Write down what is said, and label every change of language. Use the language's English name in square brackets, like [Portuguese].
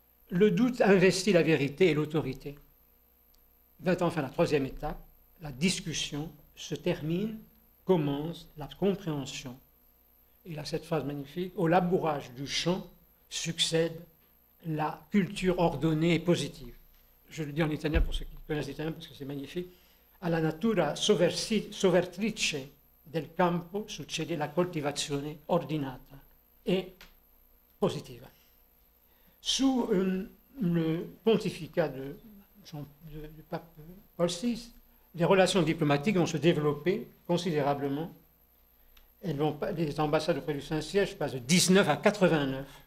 [French] Le doute investit la vérité et l'autorité. Vint enfin la troisième étape, la discussion se termine, commence la compréhension. Il a cette phrase magnifique, au labourage du champ succède la culture ordonnée et positive. Je le dis en italien pour ceux qui connaissent l'italien parce que c'est magnifique. [Italian] Alla natura sovvertrice del campo succede la coltivazione ordinata e positiva. [French] Sous le pontificat du pape Paul VI, les relations diplomatiques vont se développer considérablement les ambassades auprès du Saint-Siège passent de 19 à 89.